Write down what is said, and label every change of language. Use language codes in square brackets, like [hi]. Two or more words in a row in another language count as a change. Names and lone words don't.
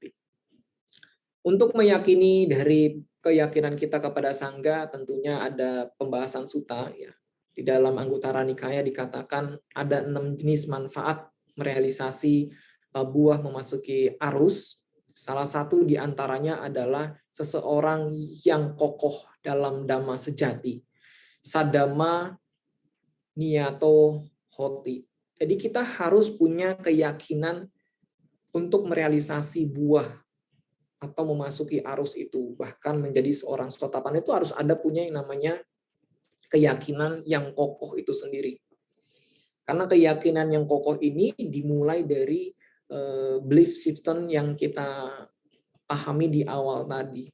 [id] Untuk meyakini dari keyakinan kita kepada Sangga, tentunya ada pembahasan sutta. Ya. Di dalam Anguttara Nikaya dikatakan ada 6 jenis manfaat merealisasi buah memasuki arus. Salah satu di antaranya adalah seseorang yang kokoh dalam Dhamma sejati. [pi] Sadama niyato hoti. [id] Jadi kita harus punya keyakinan untuk merealisasi buah atau memasuki arus itu. Bahkan menjadi seorang sotapanna itu harus ada punya yang namanya keyakinan yang kokoh itu sendiri. Karena keyakinan yang kokoh ini dimulai dari [en] belief system [id] yang kita pahami di awal tadi.